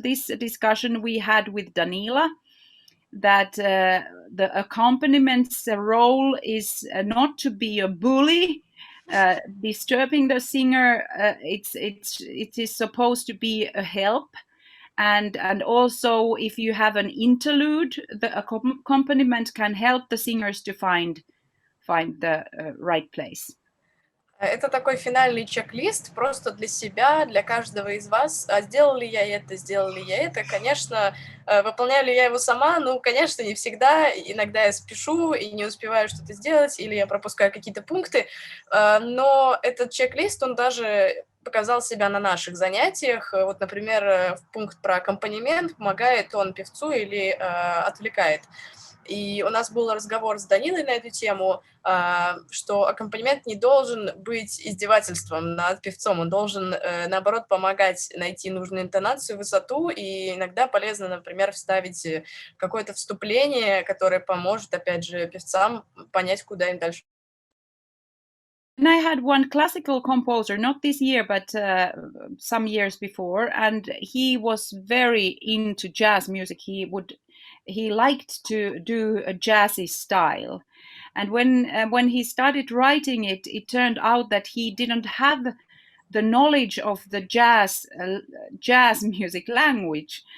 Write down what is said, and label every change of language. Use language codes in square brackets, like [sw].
[en] This discussion we had with Daniela, that the accompaniment role is not to be a bully, disturbing the singer. It is supposed to be a help. And also, if you have an interlude, the accompaniment can help the singers to find find the right place. [ru] Это такой финальный чек-лист просто для себя, для каждого из вас. А сделал ли я это, сделал ли я это? Конечно, выполняю ли я его сама? Ну, конечно, не всегда. Иногда я спешу и не успеваю что-то сделать, или я пропускаю какие-то пункты. Но этот чек-лист, он даже показал себя на наших занятиях. Вот, например, пункт про аккомпанемент, помогает он певцу или отвлекает. И у нас был разговор с Данилой на эту тему, что аккомпанемент не должен быть издевательством над певцом, он должен, наоборот, помогать найти нужную интонацию, высоту, и иногда полезно, например, вставить какое-то вступление, которое поможет, опять же, певцам понять, куда им дальше. [en] And I had one classical composer, not this year, but some years before, and he was very into jazz music. He liked to do a jazzy style, and when he started writing it, it turned out that he didn't have the knowledge of the jazz music language.